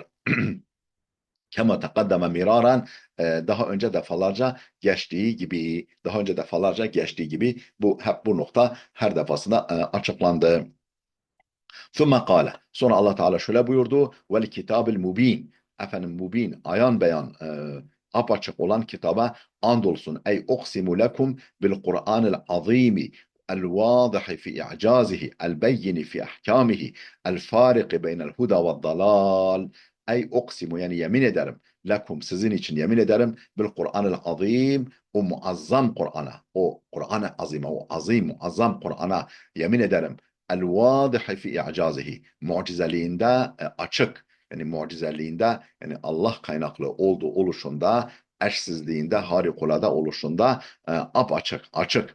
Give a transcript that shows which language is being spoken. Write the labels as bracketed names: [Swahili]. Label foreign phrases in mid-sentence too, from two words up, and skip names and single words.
[Arabic] كما تقدم مرارا [Turkish] daha önce defalarca geçtiği gibi bu hep bu nokta her defasında açıklandı. [Arabic] ثم قال. [Turkish] Sonra Allah Teala şöyle buyurdu. [Arabic] والكتاب المبين. [Turkish] Efendim mubin, ayan beyan, apaçık olan kitaba andolsun. [Arabic] أي أقسم لكم بالقرآن العظيم. الواضح في إعجازه البين في أحكامه الفارق بين الهدى والضلال أي أقسم [Turkish] yani yemin ederim [Arabic] lekum [Turkish] sizin için yemin ederim [Arabic] بالقرآن [Turkish] azim o muazzam Kur'an'a o Kur'an-ı azime o azim muazzam Kur'an'a yemin ederim [Arabic] الواضح في إعجازه [Turkish] mucizeliğinde açık yani mucizeliğinde yani Allah kaynaklı olduğu oluşunda eşsizliğinde harikulade oluşunda açık